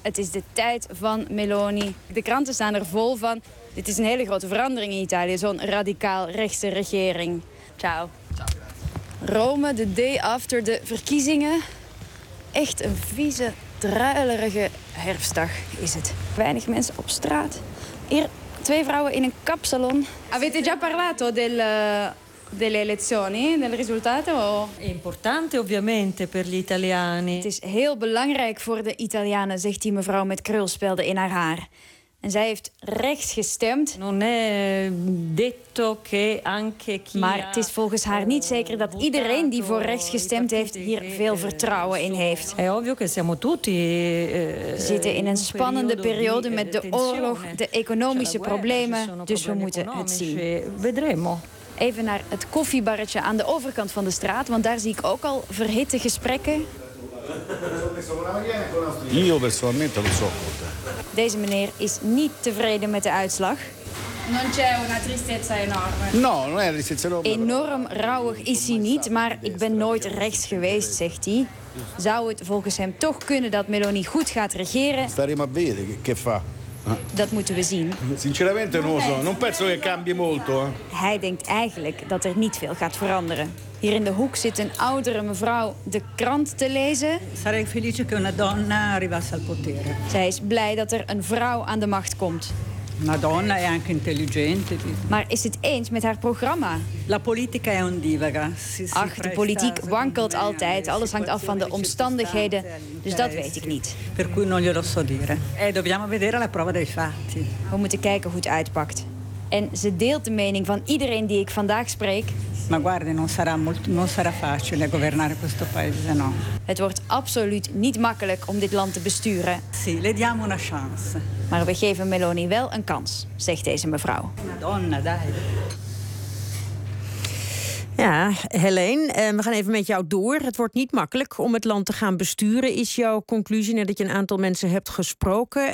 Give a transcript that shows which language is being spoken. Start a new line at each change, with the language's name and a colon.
Dutch: Het is de tijd van Meloni. De kranten staan er vol van. Dit is een hele grote verandering in Italië, zo'n radicaal rechtse regering. Ciao. Rome,
English: the day after
Dutch: de verkiezingen. Echt een vieze, druilerige herfstdag is het. Weinig mensen op straat. Hier twee vrouwen in een kapsalon.
Italian: Avete già parlato delle elezioni, del risultato? Importante ovviamente per gli italiani.
Dutch: Het is heel belangrijk voor de Italianen, zegt die mevrouw met krulspelden in haar haar. En zij heeft rechts gestemd.
Italian: Non è detto che anche chi
Dutch: maar het is volgens haar niet zeker dat iedereen die voor rechts gestemd heeft hier veel vertrouwen in heeft.
Italian: È ovvio che siamo tutti,
Dutch: zitten in een spannende periode met de oorlog, de economische problemen, dus we moeten het zien.
Italian: Vedremo.
Dutch: Even naar het koffiebarretje aan de overkant van de straat, want daar zie ik ook al verhitte gesprekken.
Italian: Io personalmente lo so.
Dutch: Deze meneer is niet tevreden met de uitslag.
Italian: Non c'è una tristezza enorme. No, non è una tristezza enorme.
Dutch: Enorm rouwig is hij niet, maar ik ben nooit rechts geweest, zegt hij. Zou het volgens hem toch kunnen dat Meloni goed gaat regeren?
Italian: Staremo a vedere che fa.
Dutch: Dat moeten we zien.
Italian: Sinceramente non lo so, non penso che cambi molto.
Dutch: Hij denkt eigenlijk dat er niet veel gaat veranderen. Hier in de hoek zit een oudere mevrouw de krant te lezen.
Italian: Sarei felice che una donna arrivasse al potere.
Dutch: Zij is blij dat er een vrouw aan de macht komt.
Italian: Una donna è anche intelligente.
Dutch: Maar is het eens met haar programma?
Italian: La politica è un divaga.
Dutch: Ach, de politiek wankelt altijd. Alles hangt af van de omstandigheden. Dus dat weet ik niet.
Italian: Per cui non glielo so dire. Dobbiamo vedere la prova dei fatti.
Dutch: We moeten kijken hoe het uitpakt. En ze deelt de mening van iedereen die ik vandaag spreek.
Italian: Maar guardi, non sarà molto, non sarà facile governare questo paese, no.
Dutch: Het wordt absoluut niet makkelijk om dit land te besturen.
Italian: Sì, le diamo una chance.
Dutch: Maar we geven Meloni wel een kans, zegt deze mevrouw.
Italian: Madonna, dai.
Dutch: Ja, Helene, we gaan even met jou door. Het wordt niet makkelijk om het land te gaan besturen, is jouw conclusie nadat je een aantal mensen hebt gesproken.